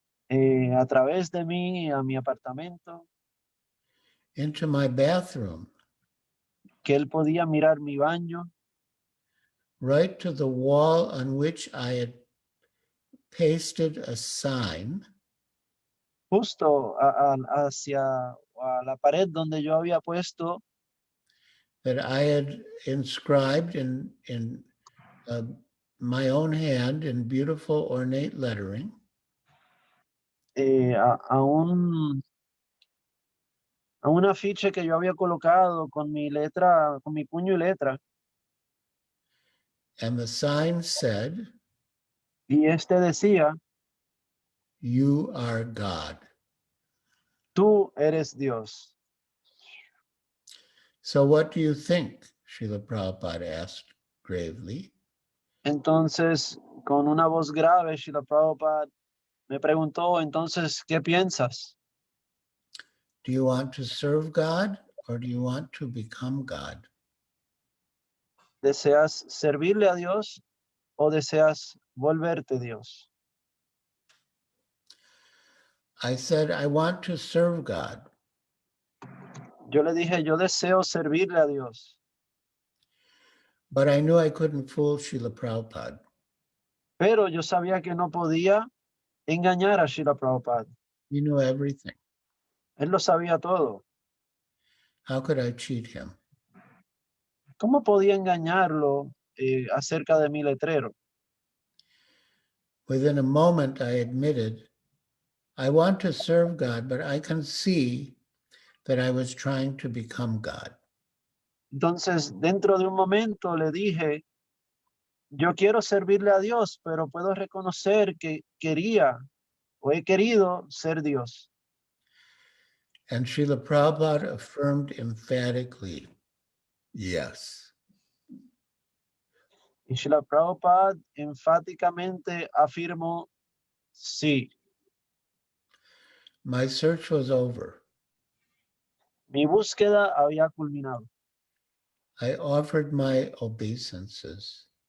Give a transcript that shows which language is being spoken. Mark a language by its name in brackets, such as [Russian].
[Spanish] A través de mí, a mi apartamento. [English] Into my bathroom. [Spanish] Que él podía mirar mi baño. [English] Right to the wall on which I had pasted a sign. [Spanish] Justo hacia la pared donde yo había puesto. [English] That I had inscribed in my own hand in beautiful ornate lettering. [Spanish] A un afiche que yo había colocado con mi letra, con mi puño y letra. [English] And the sign said, [Spanish] Y este decía, [English] you are God. [Spanish] tú eres Dios. [English] So what do you think? Srila Prabhupada asked gravely. [Spanish] Entonces, con una voz grave, Srila Prabhupada me preguntó, entonces, ¿qué piensas? [English] Do you want to serve God or do you want to become God? [Spanish] ¿Deseas servirle a Dios o deseas volverte Dios? [English] I said, I want to serve God. [Spanish] Yo le dije, yo deseo servirle a Dios. [English] But I knew I couldn't fool Srila Prabhupada. [Spanish] Pero yo sabía que no podía engañar a Srila Prabhupada. [English] He knew everything. [Spanish] Él lo sabía todo. [English] How could I cheat him? [Spanish] ¿Cómo podía engañarlo acerca de mi letrero? [English] Within a moment, I admitted, I want to serve God, but I can see that I was trying to become God. [Spanish] Entonces, dentro de un momento le dije, yo quiero servirle a Dios, pero puedo reconocer que quería o he querido ser Dios. [English] And Srila Prabhupada affirmed emphatically, yes. [Spanish] Y Srila Prabhupada enfáticamente afirmó, sí, [English] My search was over. [Spanish] mi búsqueda había culminado. [English] I offered my obeisances.